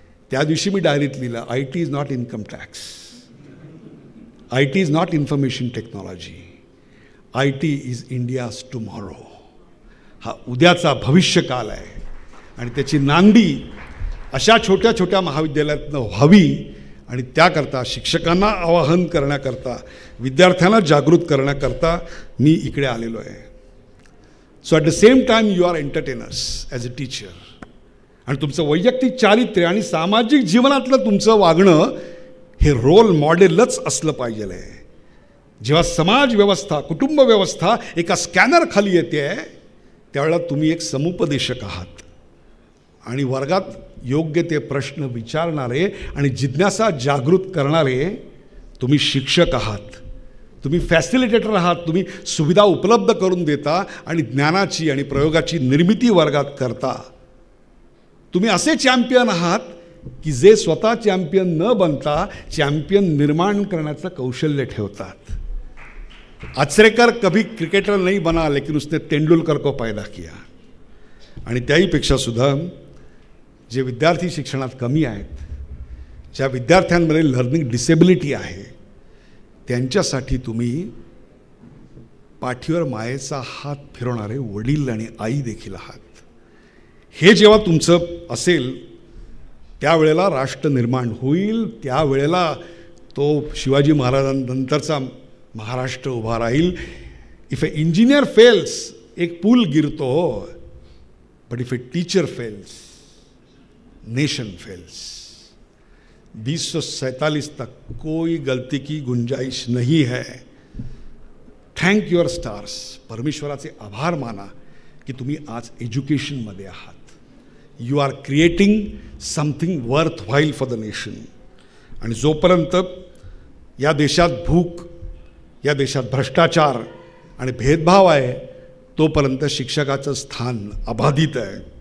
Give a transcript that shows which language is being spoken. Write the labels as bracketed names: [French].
[Marathi] त्या दिवशी मी डायरीत लिहिलं, [English] IT is not income tax, IT is not information technology, IT is India's tomorrow. [Marathi] हा उद्याचा भविष्यकाल आहे आणि त्याची नांदी अशा छोट्या छोट्या महाविद्यालयातनं व्हावी आणि त्याकरता शिक्षकांना आवाहन करण्याकरता, विद्यार्थ्यांना जागृत करण्याकरता मी इकडे आलेलो आहे. [English] So at the same time you are entertainers as a teacher. [Marathi] आणि तुमचं वैयक्तिक चारित्र्य आणि सामाजिक जीवनातलं तुमचं वागणं हे रोल मॉडेलच असलं पाहिजे आहे. जेव्हा समाज व्यवस्था, कुटुंब व्यवस्था एका स्कॅनर खाली येते आहे त्यावेळेला तुम्ही एक समुपदेशक आहात आणि वर्गात योग्य ते प्रश्न विचारणारे आणि जिज्ञासा जागृत करणारे तुम्ही शिक्षक आहात. तुम्ही फॅसिलिटेटर आहात. तुम्ही सुविधा उपलब्ध करून देता आणि ज्ञानाची आणि प्रयोगाची निर्मिती वर्गात करता. तुम्ही असे चॅम्पियन आहात की जे स्वतः चॅम्पियन न बनता चॅम्पियन निर्माण करण्याचं कौशल्य ठेवतात. [Hindi] आचरेकर कभी क्रिकेटर नहीं बना लेकिन उसने तेंडुलकर को पैदा किया. [Marathi] आणि त्याहीपेक्षा सुद्धा जे विद्यार्थी शिक्षणात कमी आहेत, ज्या विद्यार्थ्यांमध्ये लर्निंग डिसेबिलिटी आहे, त्यांच्यासाठी तुम्ही पाठीवर मायेचा हात फिरवणारे वडील आणि आई देखील आहात. हे जेव्हा तुमचं असेल त्यावेळेला राष्ट्र निर्माण होईल. त्यावेळेला तो शिवाजी महाराजांनंतरचा महाराष्ट्र उभा राहील. [English] if a engineer fails, [Hindi] एक pool गिरतो, [English] But if a teacher fails, nation fails. [Hindi] 2047 तक कोई गलती की गुंजाइश नहीं है. [English] Thank your stars. [Marathi] परमेश्वराचे आभार माना की तुम्ही आज एज्युकेशनमध्ये आहात. [English] You are creating something worthwhile for the nation. [Marathi] आणि जोपर्यंत या देशात भूक, या देशात भ्रष्टाचार आणि भेदभाव आहे तोपर्यंत शिक्षकाचं स्थान अबाधित आहे.